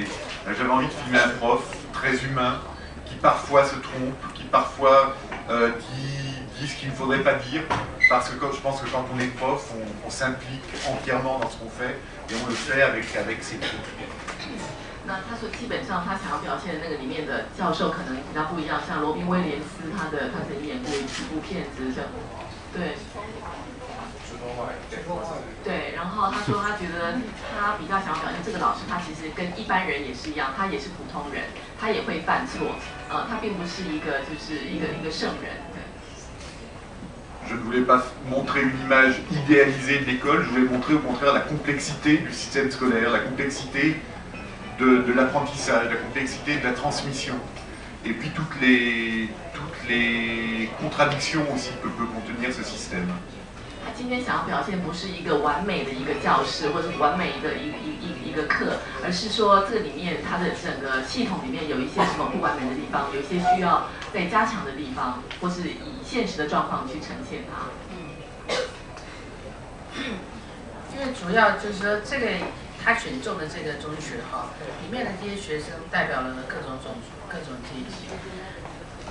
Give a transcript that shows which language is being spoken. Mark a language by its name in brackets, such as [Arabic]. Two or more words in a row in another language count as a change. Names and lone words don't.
[French] J'avais envie de filmer un prof très humain, qui parfois se trompe, qui parfois dit ce qu'il ne faudrait pas dire, parce que je pense que quand on est prof, on s'implique entièrement dans ce qu'on fait, et on le fait avec ses troupes. [Chinese] 那他说，基本上他想要表现的那个里面的教授可能比较不一样，像罗宾威廉斯，他曾经演过几部片子，对，对，然后他说他觉得他比较想要表现这个老师，他其实跟一般人也是一样，他也是普通人，他也会犯错，他并不是一个就是一个圣人。 [French] Je ne voulais pas montrer une image idéalisée de l'école, je voulais montrer au contraire la complexité du système scolaire, la complexité de l'apprentissage, la complexité de la transmission, et puis toutes les contradictions aussi que peut contenir ce système. [Chinese] 他今天想要表现不是一个完美的一个教室或者完美的一个课，而是说这里面它的整个系统里面有一些什么不完美的地方，有一些需要再加强的地方，或是以现实的状况去呈现它。因为主要就是说这个他选中的这个中学哈，里面的这些学生代表了各种阶级。